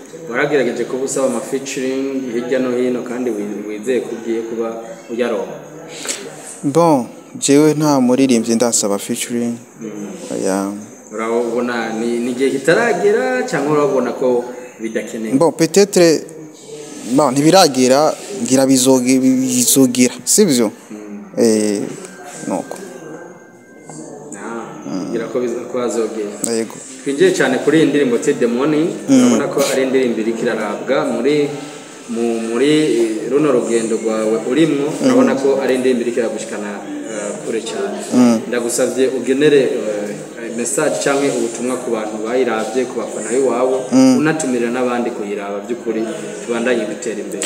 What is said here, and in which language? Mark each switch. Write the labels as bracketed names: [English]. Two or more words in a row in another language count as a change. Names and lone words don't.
[Rundi] waragerageje ko busaba ama featuring hirya no hino kandi wizeye kugiye kuba uyaronka bon jewe nta muririmbyi ndasaba featuring ya urabona ni gihe kitaragera cyangwa urabona ko bidakeneye [French] bon peut-être bon [Rundi] ntibiragera ngira bizogira sivyo nuko ngira ko bizakwazogira yego twinjiye cyane kuri iyi ndirimbo The Morning urabona ko ari indirimbo iri kirarabwa muri runo rugendo rwawe urimo urabona ko ari indirimbo iri kiragushikana kure cyane ndagusavye ugenere message cyangwa ubutumwa ku bantu bayiravye ku bafana biwawe unatumirira n'abandi kuyiraba by'ukuri tubandanye gutera imbere